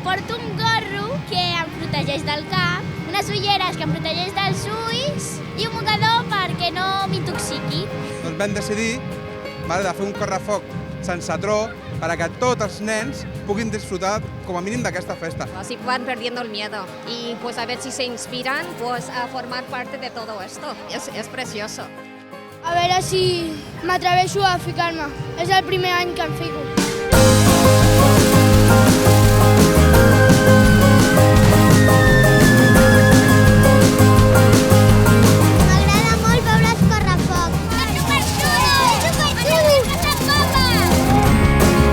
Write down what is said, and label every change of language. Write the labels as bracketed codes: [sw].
[ca] Porto un gorro que em protegeix del cap, unes ulleres que em protegeix dels ulls i un mocador perquè no m'intoxiqui. Doncs vam decidir de fer un correfoc sense tro [es] para que [ca] tots els nens puguin disfrutar com a mínim d'aquesta festa. [es] Así van perdiendo el miedo y pues a ver si se inspiran pues a formar parte de todo esto. Es precioso. [ca] A veure si m'atreveixo a ficar-me. És el primer any que em fico. M'agrada molt veure els correfocs. És superxulo! És superxulo! És que s'empapa!